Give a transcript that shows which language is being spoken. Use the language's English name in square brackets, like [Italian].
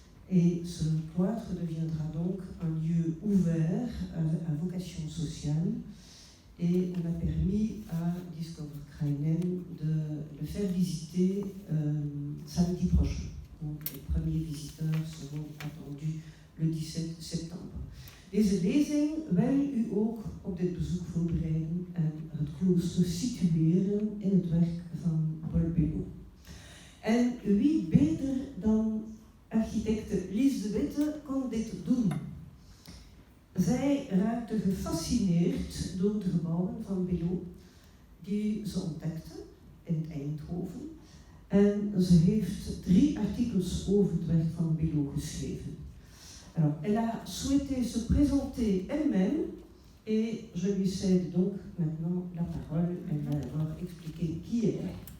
[French] Et ce cloître deviendra donc un lieu ouvert à vocation sociale. Et on a permis à Discover Krainen de le faire visiter samedi prochain. Donc les premiers visiteurs seront attendus le 17 septembre. [Dutch] Deze lezing wil u ook op dit bezoek voorbereiden en het klooster situeren in het werk van Paul Bellot. En wie beter dan architecte Lies de Witte kon dit doen? Zij raakte gefascineerd door de gebouwen van Bellot die ze ontdekte in Eindhoven. En ze heeft 3 artikels over het werk van Bellot geschreven. [French] Alors, elle a souhaité se présenter elle-même et je lui cède donc maintenant la parole. Elle va alors expliquer qui elle est.